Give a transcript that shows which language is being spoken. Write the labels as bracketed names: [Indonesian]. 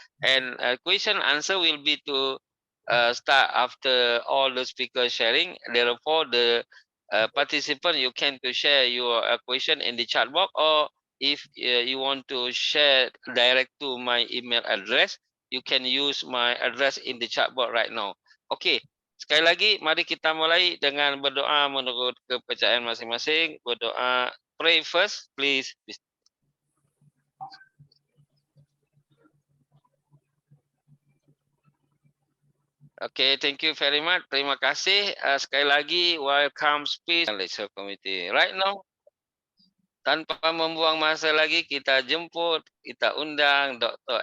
[English] And question answer will be to start after all the speakers sharing. Therefore, the participant, you can to share your question in the chat box, or if you want to share direct to my email address, you can use my address in the chat box right now. [Malay] Okay, sekali lagi mari kita mulai dengan berdoa menurut kepercayaan masing-masing. Berdoa, [English] pray first please. Okay, thank you very much. [Malay] Terima kasih. Sekali lagi, [English] welcome speech and lecture committee. Right now, [Malay] tanpa membuang masa lagi, kita jemput, kita undang Dr.